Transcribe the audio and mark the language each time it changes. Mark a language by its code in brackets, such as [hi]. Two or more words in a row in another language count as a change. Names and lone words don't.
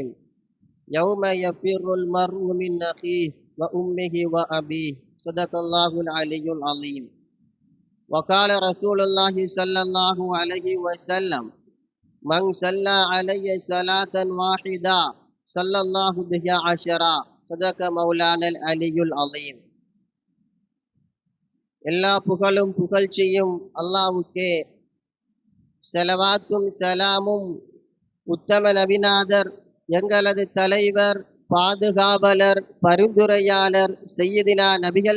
[ar] يوم يفر المرء من أخيه وأمه وأبيه، صدق الله العلي العظيم. وقال رسول الله صلى الله عليه وسلم: من صلى علي صلاة واحدة صلى الله بها عشرا، صدق مولانا العلي العظيم. [ta] எல்லா புகழும் புகழ்ச்சியும் அல்லாஹ்வுக்கே. செலவாத்தும் சலாமும் உத்தம நபிநாதர், எங்களது தலைவர், பாதுகாவலர், பரிந்துரையாளர் சையதினா நபிகள்